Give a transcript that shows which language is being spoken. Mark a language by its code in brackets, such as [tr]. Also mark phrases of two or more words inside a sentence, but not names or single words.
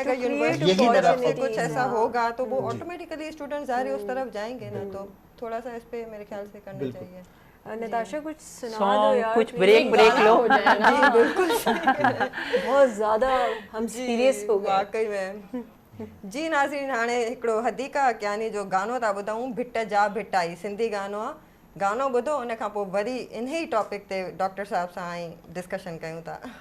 [ur] اگر یونیورسٹی سے کچھ ایسا ہوگا تو وہ آٹومیٹیکلی اسٹوڈنٹ ظاہر اس طرف جائیں گے نا, تو تھوڑا سا اس پہ میرے خیال سے کرنا چاہیے. نتاشا کچھ سنا دو یار, کچھ بریک لو. جی بالکل بہت زیادہ ہم سیریس ہو گئے واقعی میں. جی ناظرین, [sd] हाणे हिकिड़ो हदीका अकियानी जो गानो था ॿुधूं, भिट जा भिटाई, सिंधी गानो आहे. गानो ॿुधो, उन खां पोइ वरी इन ई टॉपिक ते डॉक्टर साहब सां आई डिस्कशन कयूं था.